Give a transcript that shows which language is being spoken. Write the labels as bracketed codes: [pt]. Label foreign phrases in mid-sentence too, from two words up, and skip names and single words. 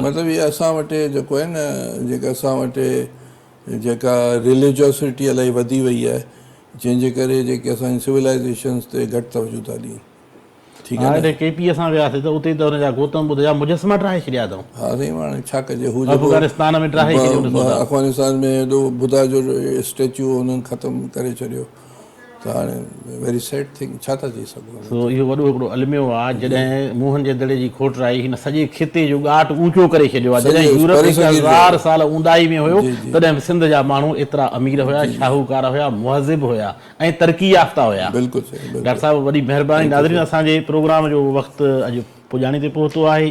[sd] मतिलबु इहा असां वटि जेको आहे न जेका असां वटि जेका रिलीजियोसिटी इलाही वधी वई आहे, जंहिंजे करे जेके असांजी सिविलाइज़ेशन्स ते घटि तवजो था ॾियनि। ठीकु आहे। हाणे केपी असां वियासीं त उते त हुनजा गौतम बुद्ध जा मुजस्मा ठाहे छॾिया अथऊं। हा साईं, हाणे छा कजे, हू अफ़गानिस्तान में ठाहे छॾियो ॾिसो था। अफ़गानिस्तान में हेॾो बुद्धा जो स्टेच्यू हुननि ख़तमु करे छॾियो, त हाणे [en] very sad thing, [sd] छा था चई सघूं। सो इहो वॾो हिकिड़ो अलमियो आहे जॾहिं मुंहनि जे दड़े जी खोट आई, हिन सॼे खिते जो ॻाट ऊचो करे छॾियो आहे। जॾहिं यूरोप 1000 साल ऊंदाही में हुयो तॾहिं सिंध जा माण्हू एतिरा अमीर हुया, शाहूकार हुया, मुहज़िब हुया ऐं तरक़ी याफ़्ता हुया। बिल्कुलु सही। डॉक्टर साहिबु वॾी महिरबानी। नाज़रीन, असांजे प्रोग्राम जो वक़्तु अॼु पुॼाणी ते पहुतो आहे।